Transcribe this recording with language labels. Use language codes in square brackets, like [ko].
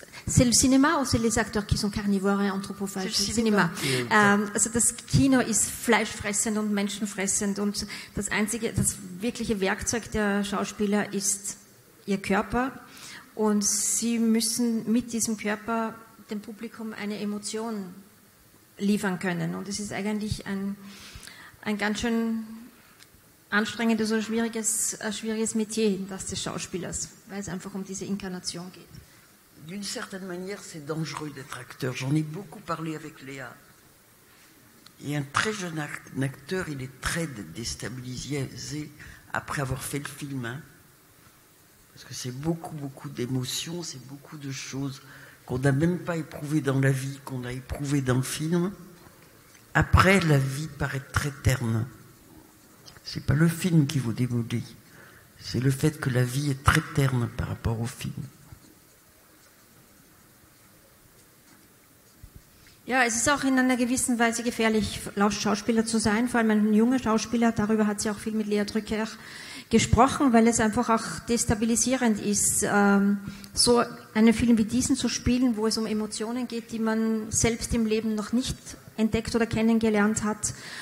[fr] c'est le cinéma ou c'est les acteurs qui sont carnivores et anthropophages? Cinéma. [de] Also das Kino ist fleischfressend und menschenfressend und das wirkliche Werkzeug der Schauspieler ist ihr Körper und sie müssen mit diesem Körper dem Publikum eine Emotion liefern können und es ist eigentlich ein ganz schön anstrengendes oder schwieriges Metier, das des Schauspielers, weil es einfach um diese Inkarnation geht. [fr] D'une certaine manière, c'est dangereux d'être acteur. J'en ai beaucoup parlé avec Léa. Et un très jeune acteur, il est très déstabilisé après avoir fait le film. Hein. Parce que c'est beaucoup d'émotions, c'est beaucoup de choses qu'on n'a même pas éprouvées dans la vie, qu'on a éprouvées dans le film. Après, la vie paraît très terne. C'est pas le film qui vous démolit, c'est le fait que la vie est très terne par rapport au film. [de] Ja, es ist auch in einer gewissen Weise gefährlich, Schauspieler zu sein, vor allem ein junger Schauspieler. Darüber hat sie auch viel mit Lea Drücker gesprochen, weil es einfach auch destabilisierend ist, so einen Film wie diesen zu spielen, wo es um Emotionen geht, die man selbst im Leben noch nicht entdeckt oder kennengelernt hat.